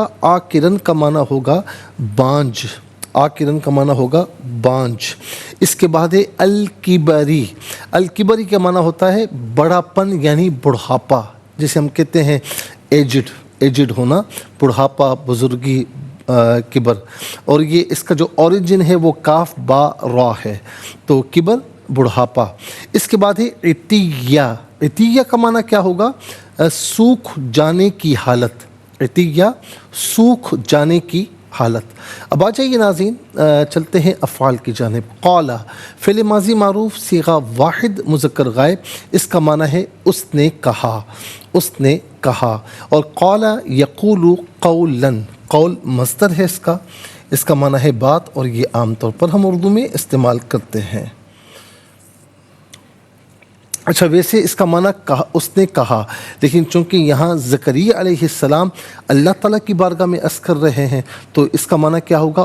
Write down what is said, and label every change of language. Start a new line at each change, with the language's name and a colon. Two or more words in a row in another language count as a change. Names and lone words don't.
Urdu: عاقرن کا معنی ہوگا بانجھ. عاقرن کا معنی ہوگا بانجھ. اس کے بعد ہے الکبری. الکبری کا معنی ہوتا ہے بڑا پن، یعنی بڑھاپا، جسے ہم کہتے ہیں ایجڈ. ایجڈ ہونا، بڑھاپا، بزرگی، کبر. اور یہ اس کا جو اوریجن ہے وہ کاف با را ہے. تو کبر، بڑھاپا. اس کے بعد ہے عطیہ. عطیہ کا معنی کیا ہوگا؟ سوکھ جانے کی حالت. عطیہ سوکھ جانے کی حالت. اب آ جائیے ناظرین، چلتے ہیں افعال کی جانب. قال فعل ماضی معروف صیغہ واحد مذکر غائب. اس کا معنی ہے اس نے کہا، اس نے کہا.
Arabic: اور قال یقول قولا.
Urdu: قول مصدر ہے اس کا معنی ہے بات، اور یہ عام طور پر ہم اردو میں استعمال کرتے ہیں. اچھا، ویسے اس کا معنی کہا، اس نے کہا، لیکن چونکہ یہاں زکریا
Arabic: علیہ السلام
Urdu: اللہ تعالیٰ کی بارگاہ میں عرض کر رہے ہیں، تو اس کا معنی کیا ہوگا؟